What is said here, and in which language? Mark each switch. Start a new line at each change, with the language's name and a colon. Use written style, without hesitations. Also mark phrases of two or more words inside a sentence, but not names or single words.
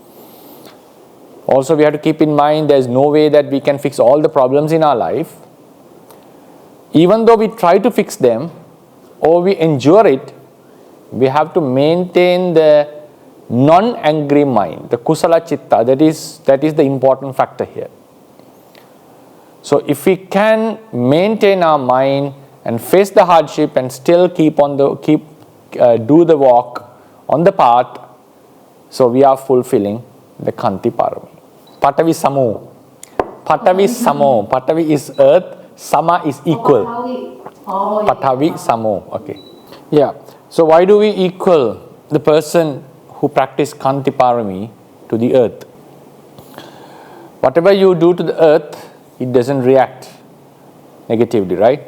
English: Also we have to keep in mind there is no way that we can fix all the problems in our life. Even though we try to fix them or we endure it, we have to maintain the non-angry mind, the
Pali: kusala chitta,
English: that is the important factor here. So if we can maintain our mind and face the hardship and still do the walk on the path, so we are fulfilling the
Pali: kanti parami. Patavi samo. Patavi samo.
English: Patavi is earth. Sama is equal.
Pali: Patavi samo.
English: Okay. Yeah. So why do we equal the person who practice
Pali: kanti parami
English: to the earth? Whatever you do to the earth, it doesn't react negatively, right?